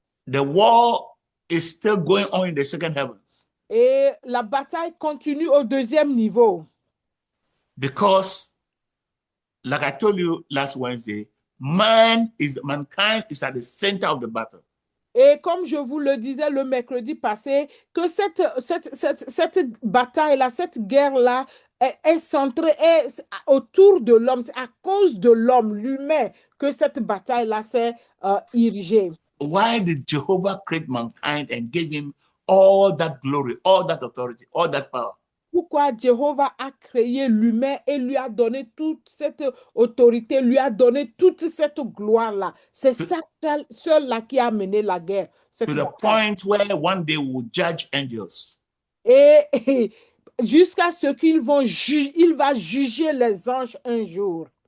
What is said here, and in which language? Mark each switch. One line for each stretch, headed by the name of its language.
English: The war is still going on in the second heavens.
French: Et la bataille continue au deuxième niveau.
English: Because, like I told you last Wednesday, mankind is at the center of the battle.
French: Et comme je vous le disais le mercredi passé, que cette bataille-là, cette guerre-là est centrée autour de l'homme. C'est à cause de l'homme, l'humain, que cette bataille-là s'est érigée.
English: Why did Jehovah create mankind and give him all that glory, all that authority, all that power?
French: Pourquoi Jéhovah a créé l'humain et lui a donné toute cette autorité, lui a donné toute cette gloire-là. C'est ça seul-là qui a mené la guerre.
English: To the point where one day we will judge angels.
French: Et jusqu'à ce qu'il va juger les anges un jour.